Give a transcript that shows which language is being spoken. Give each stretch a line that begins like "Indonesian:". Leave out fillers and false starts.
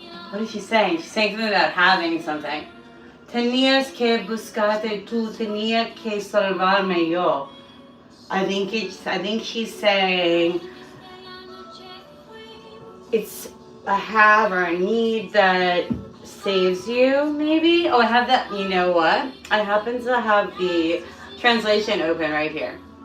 English: What is she saying? She's saying something about having something.
Spanish: Tenías que buscarte tú, tenía que salvarme yo.
English: I think she's saying it's a have or a need that saves you, maybe? Oh, I have that. You know what? I happen to have the translation open right here.